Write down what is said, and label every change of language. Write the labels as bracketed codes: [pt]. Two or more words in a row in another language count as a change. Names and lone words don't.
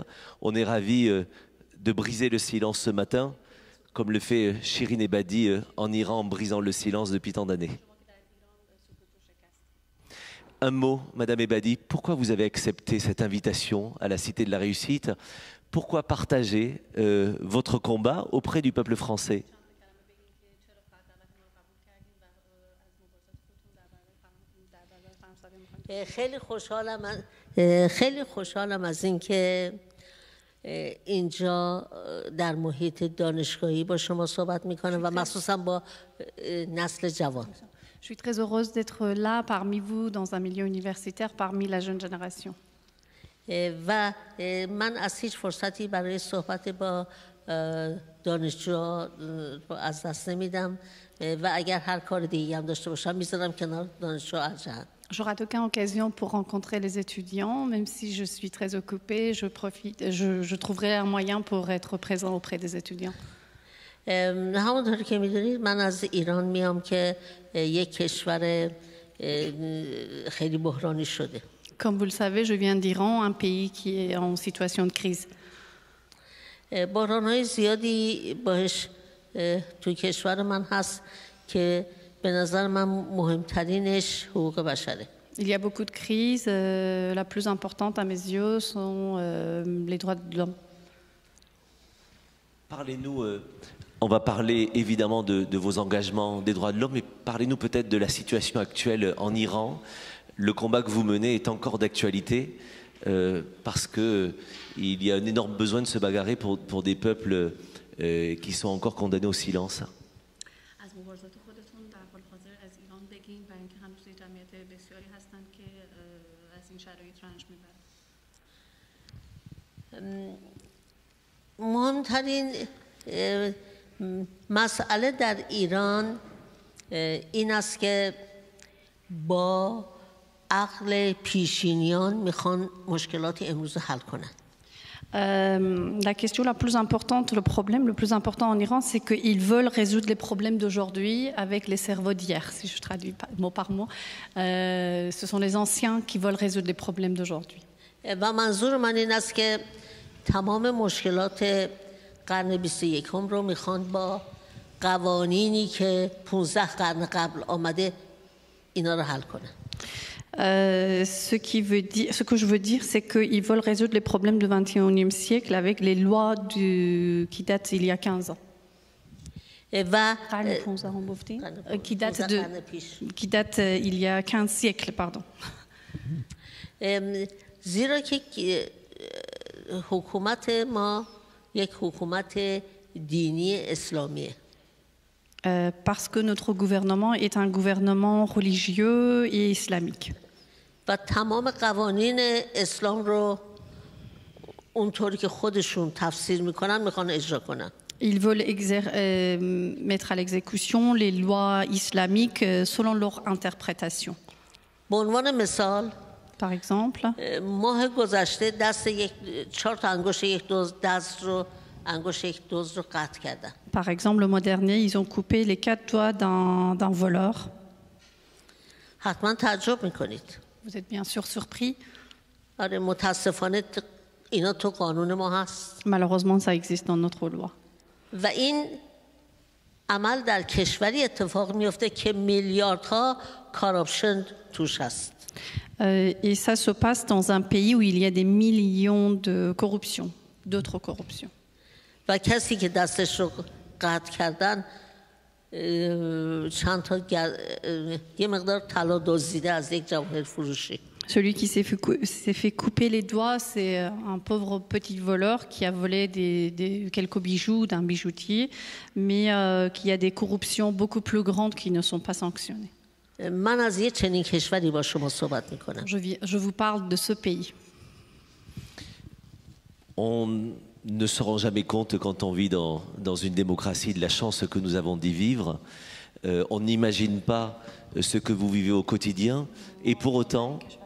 [fr] On est ravis de briser le silence ce matin, comme le fait Shirin Ebadi en Iran, en brisant le silence depuis tant d'années. Un mot, Madame Ebadi, pourquoi vous avez accepté cette invitation à la Cité de la Réussite? Pourquoi partager votre combat auprès du peuple français? [fa] خیلی خوشحالم از اینکه اینجا در محیط دانشگاهی با شما صحبت میکنم و مخصوصا با نسل جوان. [fr] Je suis très heureuse d'être là parmi vous dans un milieu universitaire parmi la jeune génération. [fa] و من از هیچ فرصتی برای صحبت با دانشجوها از دست نمیدم و اگر هر کار دیگه هم داشته باشم میذارم کنار دانشجوها ارجحاً. [fr] Je rate aucune occasion pour rencontrer les étudiants, même si je suis très occupée, je trouverai un moyen pour être présent auprès des étudiants. [fa] همونطور که میدونید من از ایران میام که یک کشور خیلی بحرانی شده. [fr] Comme vous le savez, je viens d'Iran, un pays qui est en situation de crise. [fa] بحران‌های زیادی باش تو کشور من هست که به نظر من مهمترینش حقوق بشره. [fr] Il y a beaucoup de crises. La plus importante à mes yeux sont les droits de l'homme. Parlez-nous, on va parler évidemment de vos engagements des droits de l'homme, mais parlez-nous peut-être de la situation actuelle en Iran. Le combat que vous menez est encore d'actualité parce qu'il y a un énorme besoin de se bagarrer pour des peuples qui sont encore condamnés au silence. [fa] مهمترین مسئله در ایران این است که با عقل پیشینیان میخوان مشکلات امروز حل کنند. [fr] La question la plus importante, le problème le plus important en Iran, c'est qu'ils veulent résoudre les problèmes d'aujourd'hui avec les cerveaux d'hier, si je traduis mot par mot. Ce sont les anciens qui veulent résoudre les problèmes d'aujourd'hui. [fa] و منظور من این است که تمام مشکلات قرن 21 رو میخوان با قوانینی که 15 قرن قبل آمده اینا رو حل کنن. [fr] Ce que je veux dire, c'est qu'ils veulent résoudre les problèmes du XXIe siècle avec les lois qui datent il y a 15 ans. Qui datent il y a 15 siècles, pardon. [fa] زیرا که حکومت ما یک حکومت دینی اسلامیه. [fr] Parce que notre gouvernement est un gouvernement religieux et islamique. [fa] و تمام قوانین اسلام رو اونطوری که خودشون تفسیر میکنن میخوان اجرا کنن. [fr] Ils veulent mettre à l'exécution les lois islamiques selon leur interprétation. [fa] به عنوان مثال [fr] Par exemple, [fa] ماه گذشته دست 4 تا انگشت یک دست رو انگشت یک دزد رو قطع کردن. [fr] Par exemple, le mois dernier, ils ont coupé les 4 doigts d'un voleur. [fa] حتما تعجب میکنید. [fr] Vous êtes bien sûr surpris. [fa] آره متاسفانه اینا تو قانون ما هست. [fr] Malheureusement, ça existe dans notre loi. [fa] و این عمل در کشوری اتفاق میفته که میلیاردها کاراپشن توش هست. [fr] Et ça se passe dans un pays où il y a des millions de corruption, d'autres corruptions. [fa] و کسی که دستش رو قطع کردن چند تا یه مقدار طلا دزدیده از یک جواهر فروشی. [fr] Celui qui s'est fait couper les doigts, c'est un pauvre petit voleur qui a volé quelques bijoux d'un bijoutier, mais qu'il y a des corruptions beaucoup plus grandes qui ne sont pas sanctionnées. [fa] من از یه چنین کشوری با شما صحبت میکنم. [fr] Je vous parle de ce pays. On ne se rend jamais compte quand on vit dans une démocratie de la chance que nous avons d'y vivre. On n'imagine pas ce que vous vivez au quotidien et pour autant...